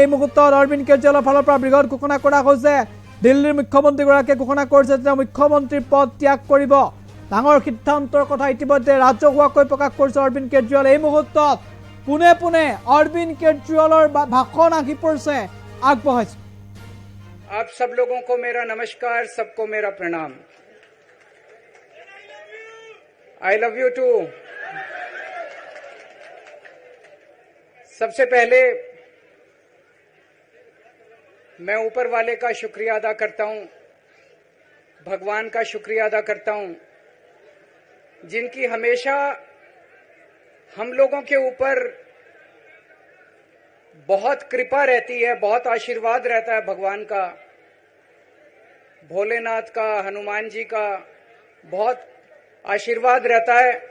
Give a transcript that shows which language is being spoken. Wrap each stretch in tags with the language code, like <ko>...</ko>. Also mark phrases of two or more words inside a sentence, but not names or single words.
<as>এই মুহূৰ্তত অৰবিন্দ কেজৰিৱালৰ ফালৰ পৰা বৃহৎ ঘোষণা কৰা হৈছে। দিল্লীৰ মুখ্যমন্ত্ৰীগৰাকীয়ে ঘোষণা কৰিছে যে মুখ্যমন্ত্ৰীৰ পদ ত্যাগ কৰিব। ডাঙৰ সিদ্ধান্তৰ কথা ইতিমধ্যে ৰাজহুৱাকৈ প্ৰকাশ কৰিছে অৰবিন্দ কেজৰিৱালে। এই মুহূৰ্তত পুনে পুনে অৰবিন্দ কেজৰিৱালৰ ভাষণ আহি পৰিছে আগবঢ়াইছে।</as> <hi>आप सब लोगों को मेरा नमस्कार, सबको मेरा प्रणाम।</hi> <en>I love you too.</en> <hi>सबसे पहले मैं ऊपर वाले का शुक्रिया अदा करता हूं, भगवान का शुक्रिया अदा करता हूं, जिनकी हमेशा हम लोगों के ऊपर बहुत कृपा रहती है, बहुत आशीर्वाद रहता है भगवान का, भोलेनाथ का, हनुमान जी का बहुत आशीर्वाद रहता है।</hi>